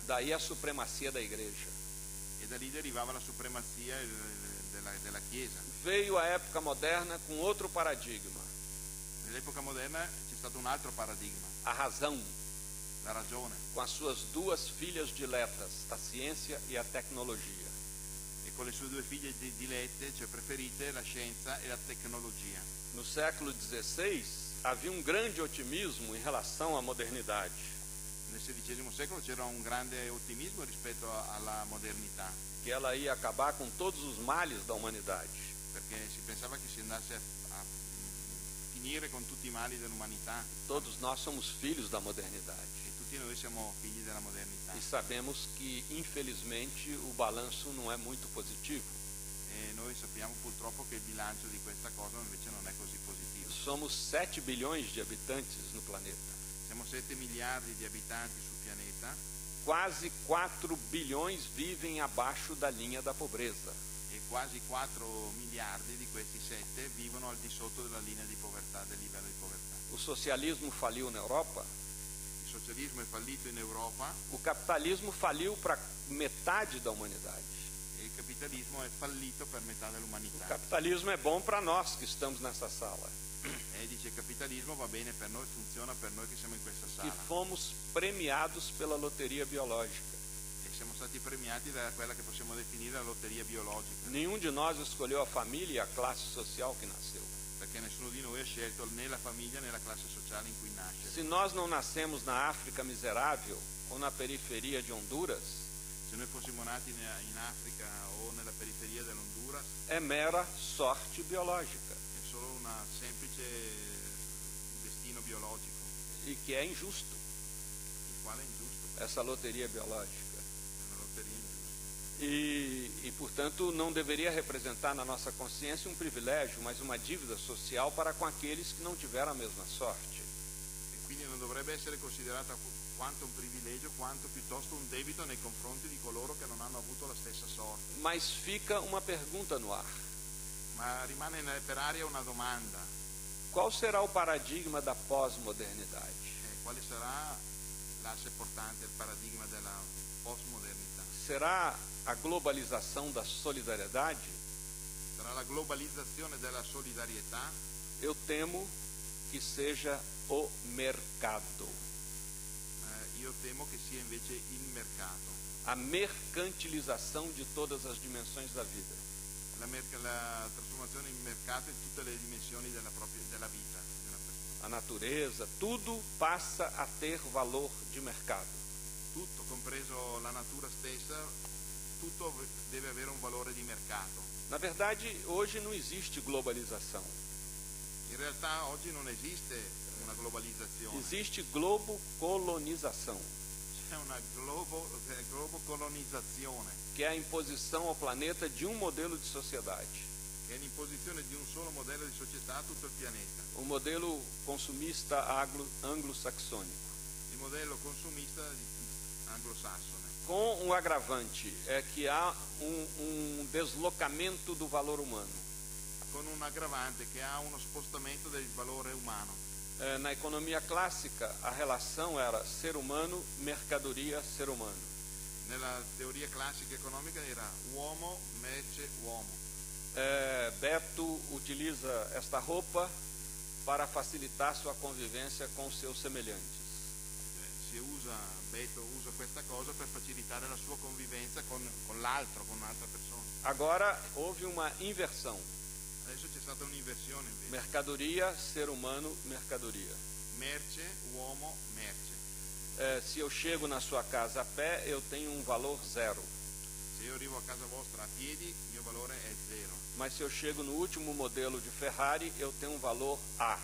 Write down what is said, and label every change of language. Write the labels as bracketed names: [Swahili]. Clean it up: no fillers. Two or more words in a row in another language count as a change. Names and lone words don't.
[Portuguese] Daí a supremacia da igreja. [Italian] E da lì derivava la supremazia della Chiesa. [Portuguese] Veio a época moderna com outro paradigma, [Italian] Nell'epoca moderna c'è stato un altro paradigma, [Portuguese] a razão, [Italian] la ragione, [Portuguese] com as suas duas filhas diletas, a ciência e a tecnologia. [Italian] e con le sue due figlie dilette, cioè preferite, la scienza e la tecnologia. [Portuguese] No século XVI, havia um grande otimismo em relação à modernidade. [Italian] Nel XVI secolo c'era un grande ottimismo rispetto alla modernità, [Portuguese] Que ela ia acabar com todos os males da humanidade. [Italian] perché si pensava che si andasse a finire con tutti i mali dell'umanità, [Portuguese] Todos nós somos filhos da modernidade. [Italian] e tutti noi siamo figli della modernità. [Portuguese] E sabemos que, infelizmente, o balanço não é muito positivo. [Italian] E noi sappiamo purtroppo che il bilancio di questa cosa invece non è così positivo. [Portuguese] Somos 7 bilhões de habitantes no planeta. [Italian] Siamo 7 miliardi di abitanti sul pianeta [Portuguese] Quase 4 bilhões vivem abaixo da linha da pobreza. [Italian] e quasi 4 miliardi di questi 7 vivono al di sotto della linea di povertà, del livello di povertà. [Portuguese] O socialismo faliu na Europa. [Italian] Il socialismo è fallito in Europa [Portuguese] O capitalismo faliu para metade da humanidade. [Italian] e il capitalismo è fallito per metà [Portuguese] O [Italian] dell'umanità. [Portuguese] capitalismo é bom para nós que estamos nessa sala, [Italian] E dice il capitalismo va bene per noi, funziona per noi che siamo in questa [Portuguese] que [Italian] sala. [Portuguese] fomos premiados pela loteria biológica. [Italian] E siamo stati premiati da quella che possiamo definire la lotteria biologica, [Portuguese] Nenhum de nós escolheu a família e a classe social que nasceu. [Italian] perché nessuno di noi ha scelto né la famiglia né la classe sociale in cui nascere. [Portuguese] Se nós não nascemos na África miserável ou na periferia de Honduras, [Italian] Se noi fossimo nati in Africa o nella periferia dell'Honduras, [Portuguese] é mera sorte biológica [Italian] è solo un semplice destino biologico, [Portuguese] e que é injusto [Italian] il quale è ingiusto, [Portuguese] essa loteria biológica. [Italian] è una lotteria ingiusta. [Portuguese] E, portanto, não deveria representar na nossa consciência um privilégio, mas uma dívida social para com aqueles que não tiveram a mesma sorte. [Italian] E quindi non dovrebbe essere considerata quanto un privilegio, quanto piuttosto un debito nei confronti di coloro che non hanno avuto la stessa sorte. [Portuguese] Mas fica uma pergunta no ar: [Italian] Ma rimane per aria una domanda, [Portuguese] qual será o paradigma da pós-modernidade? [Italian] quale sarà l'asse portante, il paradigma della postmodernità? [Portuguese] Será a globalização da solidariedade? [Italian] Sarà la globalizzazione della solidarietà? [Portuguese] Eu temo que seja o mercado, [Italian] Io temo che sia invece il mercato, [Portuguese] a mercantilização de todas as dimensões da vida. [Italian] la trasformazione in mercato in tutte le dimensioni della vita di una persona. [Portuguese] A a natureza, tudo passa a ter valor de mercado. [Italian] Tutto, compreso la natura stessa, tutto deve avere un valore di mercato. [Portuguese] Na verdade, hoje não existe globalização. [Italian] In realtà oggi non esiste una globalizzazione, [Portuguese] Existe globocolonização, [Italian] c'è una globocolonizzazione, [Portuguese] que é a imposição ao planeta de um modelo de sociedade. [Italian] che è l'imposizione di un solo modello di società a tutto il pianeta, [Portuguese] O modelo consumista anglo-saxônico. [Italian] il modello consumista anglosassone, [Portuguese] Com um agravante, é que há um deslocamento do valor humano. [Italian] con un aggravante che ha uno spostamento del valore umano. [Portuguese] Na economia clássica, a relação era ser humano, mercadoria, ser humano. [Italian] Nella teoria classica economica era uomo, merce, uomo. [Portuguese] Beto utiliza esta roupa para facilitar sua convivência com seus semelhantes. [Italian] Beto usa questa cosa per facilitare la sua convivenza con l'altro, con un'altra persona. [Portuguese] Agora houve uma inversão. [Italian] Adesso c'è stata un'inversione invece. [Portuguese] Mercadoria, ser humano, mercadoria. [Italian] Merce, uomo, merce. [Portuguese] Se eu chego na sua casa a pé, eu tenho um valor zero. [Italian] Se io arrivo a casa vostra a piedi, il mio valore è zero. [Portuguese] Mas se eu chego no último modelo de Ferrari, eu tenho um valor A.